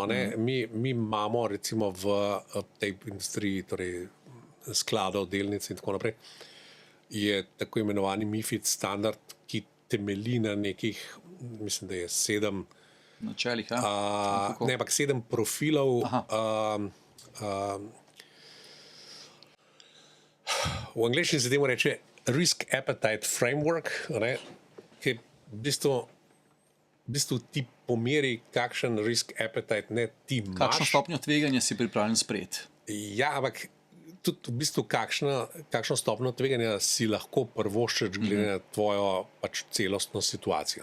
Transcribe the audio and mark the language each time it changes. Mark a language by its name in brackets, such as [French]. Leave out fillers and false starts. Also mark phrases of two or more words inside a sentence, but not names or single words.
[Slovenian] Mi imamo recimo v tej industriji, torej skladov, delnic in tako naprej, je tako imenovani MiFID standard, ki temelji na nekih, mislim, da je 7 načelih, ne, ampak 7 profilov. V angleščini se temu reče [English] risk appetite framework, [Slovenian] ne, ki v bistvu ti pomeri, kakšen [English] risk appetite [Slovenian] ne ti imaš. Kakšno stopnjo tveganja si pripravljen sprejeti? Ja, ampak tudi v bistvu kakšno stopnjo tveganja si lahko privoščiš glede na tvojo pač celostno situacijo.